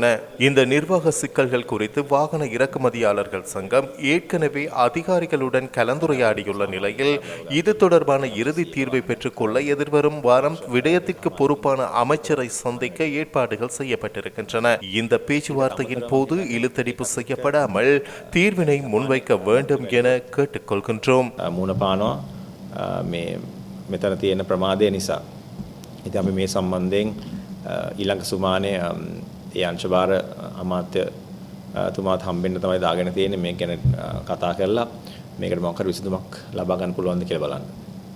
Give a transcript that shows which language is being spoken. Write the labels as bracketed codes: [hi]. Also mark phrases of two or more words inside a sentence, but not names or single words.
[ta] இந்த நிர்வாக சிக்கல்கள் குறித்து வாகன இறக்குமதியாளர்கள் சங்கம் ஏற்கனவே அதிகாரிகளுடன் கலந்துரையாடியுள்ள நிலையில் இது தொடர்பான இறுதி தீர்வை பெற்றுக்கொள்ள எதிர்வரும் வாரம் விடயத்திற்கு பொறுப்பான அமைச்சரை சந்திக்க ஏற்பாடுகள் செய்யப்பட்டிருக்கின்றன. இந்த பேச்சுவார்த்தையின் போது இழுத்தடிப்பு செய்யப்படாமல் தீர்வினை முன்வைக்க வேண்டும் என கேட்டுக்கொள்கின்றோம். [si] මුණපානවා මෙතන තියෙන ප්‍රමාදය නිසා. ඉතින් අපි මේ සම්බන්ධයෙන් ඊළඟ සුමානේ ඒ අංශභාර අමාත්‍ය තුමාත් හම්බෙන්න තමයි දාගෙන තියෙන්නේ. මේ ගැන කතා කරලා මේකට මොකක් හරි විසඳුමක් ලබා ගන්න පුළුවන්ද කියලා බලන්න.